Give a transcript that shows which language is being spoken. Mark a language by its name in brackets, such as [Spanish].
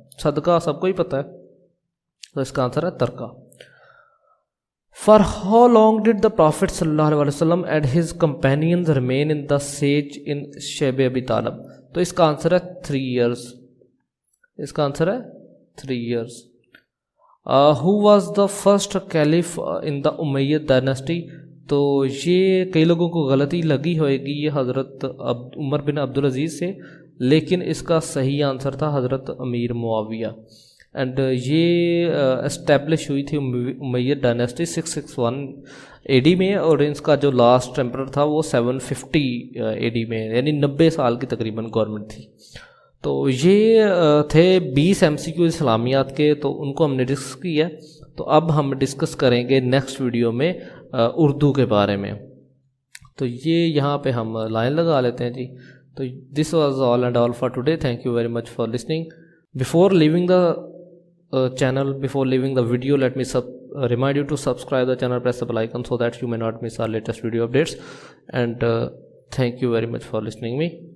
[Urdu] صدقہ سب کو ہی پتہ ہے، تو اس کا آنسر ہے ترکہ. [English] For how long did the Prophet sallallahu alaihi wasallam and his companions remain in the siege in Shayb Abi Talib. [Urdu] تو اس کا آنسر ہے [English] 3 years. [Urdu] اس کا آنسر ہے 3 years. [English] Who was the first caliph in the Umayyad dynasty. [Urdu] تو یہ کئی لوگوں کو غلطی لگی ہوئے گی، یہ حضرت عمر بن عبدالعزیز سے، لیکن اس کا صحیح آنسر تھا حضرت امیر معاویہ. اینڈ یہ اسٹیبلش ہوئی تھی امیyyad ڈائناسٹی 661 AD میں، اور اس کا جو لاسٹ ایمپرر تھا وہ 750 AD میں، یعنی 90 سال کی تقریباً گورنمنٹ تھی. تو یہ تھے 20 MCQ اسلامیات کے، تو ان کو ہم نے ڈسکس کیا. تو اب ہم ڈسکس کریں گے نیکسٹ ویڈیو میں اردو کے بارے میں. تو یہ یہاں پہ ہم لائن لگا لیتے ہیں جی. تو [English] This was all and all for today. Thank you very much for listening. Before leaving the channel, before leaving the video, let me remind you to subscribe the channel, press the bell icon so that you may not miss our latest video updates. And thank you very much for listening me.